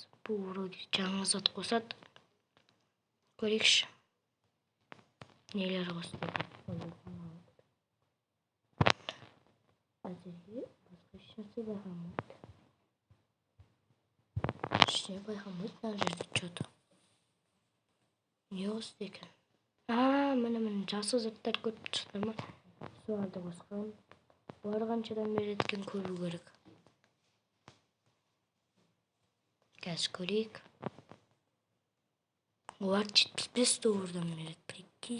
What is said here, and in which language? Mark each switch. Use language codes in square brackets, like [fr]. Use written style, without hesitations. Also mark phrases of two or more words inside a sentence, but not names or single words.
[kk] Бұл вроде жаңа зат қосады. Көрейікші. Нелер қосты екен. Әзірге басқа ешнәрсе байқамайды. Ештеңе байқамайды мына жерде что-то. Не қосты екен? Міне жасыл заттар көріп тұрсыздар ма? Соларды қосқан. Олар қаншадан береді екен көру керек. Қазір көрейік. Олар 75 доллардан береді. Прикинь.